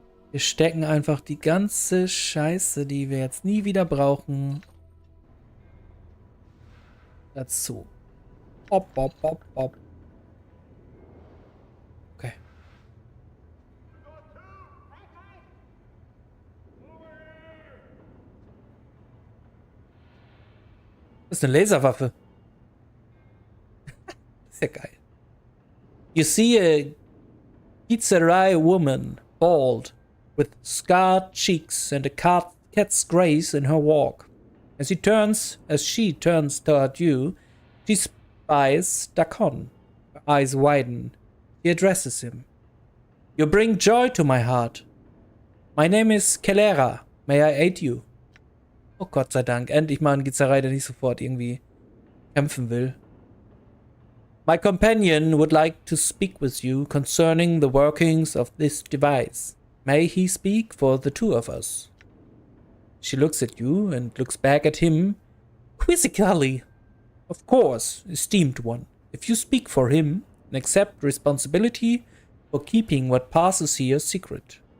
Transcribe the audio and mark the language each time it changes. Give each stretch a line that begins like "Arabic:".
German: Wir stecken einfach die ganze Scheiße, die wir jetzt nie wieder brauchen, dazu. Op. Okay. Das ist eine Laserwaffe. Das ist ja geil.
English: You see a Gitzerai woman, bald, with scarred cheeks and a cat's grace in her walk. As she turns toward you, she spies Dakon. Her eyes widen. She addresses him. You bring joy to my heart. My name is Kelera. May I aid you?
German: Oh Gott sei Dank. Endlich mal ein Gizerei, der nicht sofort irgendwie kämpfen will.
English: My companion would like to speak with you concerning the workings of this device. May he speak for the two of us? She looks at you and looks back at him quizzically. Of course, esteemed one. If you speak for him and accept responsibility for keeping what passes here secret.